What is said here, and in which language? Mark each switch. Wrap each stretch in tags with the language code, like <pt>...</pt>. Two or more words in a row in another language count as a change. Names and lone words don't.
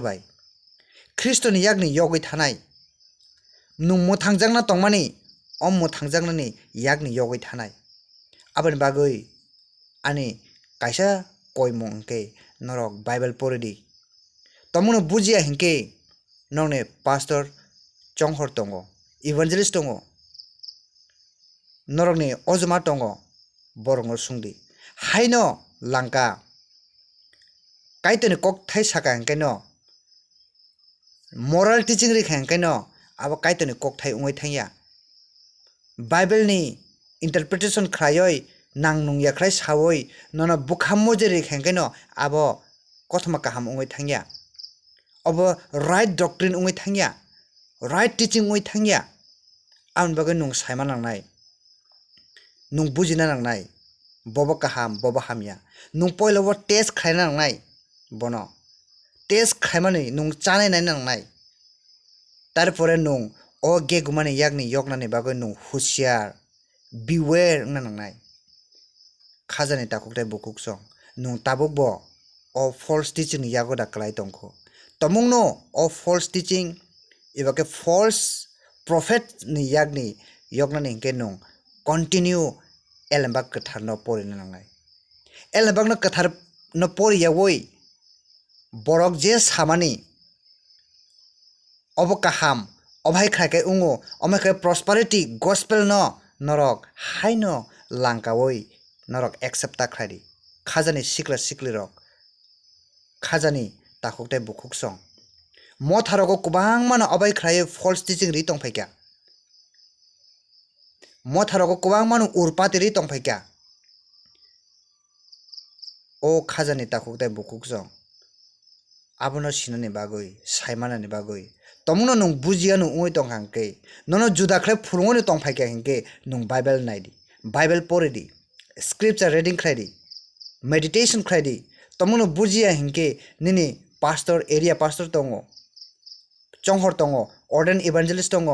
<trp>bai Kristo ni yakni yogoi thanai nung muthangjangna tongmani om muthangjangni yakni yogoi thanai aboni bagoi ani kaisa koimong hingke norok Bible poridi tomungno bujia hingke nongne pastor chonghor tongo evangelist tongo norokni ojoma tongo borokno sungdi haino langka kaitoni kok thai saka hingke no</trp> <en>moral teaching</en> <trp>ri hingke no abo kaitoni kok thai ungoi thangya Bible ni interpretation khlaioi nang nung yakhlai sawoi nono bukhammo jeri hingke no abo kothoma kaham ungoi thangya abo</trp> <en>right doctrine</en> <trp>ungoi thangya</trp> <en>right teaching</en> <trp>ungoi thangya amoni bagoi nung saima nangnai nung bujina nangnai bobo kaham bobo hamya nung poilo bo test khlaina nangnai bono test khlaimani nung chanai nai nangnai tarpore nung o gegumani yakni yognani bagoi nung husiar beware ungna nangnai khajani takokte bukuk song nung tabuk bo o</trp> <en>false teaching</en> <trp>ni yagoda klai tongkho tomungno o</trp> <en>false teaching</en> <trp>ibake</trp> <en>false prophet</en> <trp>ni yakni yognani hingke nung continue elembak katharno porina nangnai elembakno kathar no poriyawoi borok je samani obo kaham obai khaike ungo omai</trp> <en>prosperity gospel</en> <trp>no norok haino langkawoi norok accepta khladi khajani sikla sikli rok khajani takokte bukuk song motharogo kubang mano obai khlai</trp> <en>false teaching</en> <trp>ri tongphaikya motharogo kubang mano urpati ri tongphaikya o khajani takokte bukuk song abono sinani bagoi saimanani bagoi tomungno nung bujia nung ungoi tongkhangke nono juda khlai phurungoni tongphaikya hingke nung Bible naidi Bible poridi</trp> <en>scripture reading</en> <trp>khlaidi meditation khlaidi tomungno bujia hingke nini pastor</trp> <en>area pastor</en> <trp>tongo chonghor tongo</trp> <en>ordained evangelist</en>